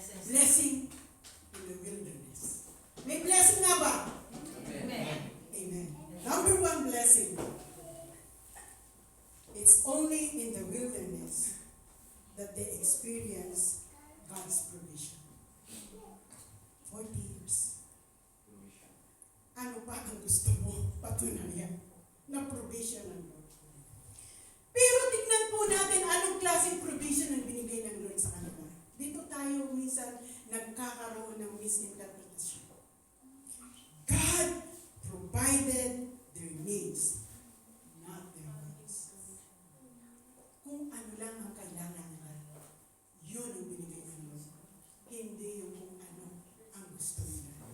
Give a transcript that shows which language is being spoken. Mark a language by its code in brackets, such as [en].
[en] Blessing in the wilderness. [tl] May blessing nga ba? Amen. [en] Amen. Number one blessing. It's only in the wilderness that they experience God's provision. 40 years. [tl] Ano pa ang gusto mo patunayan na provision ng Lord? Pero tignan po natin anong klaseng provision ang binigay ng Lord sa kanila. Dito tayo minsan nagkakaroon ng misinterpretation. [en] God provided their needs, not their wants. [tl] Kung ano lang ang kailangan nila, yun ang binigay ng Lord. Hindi yung kung ano ang gusto nila.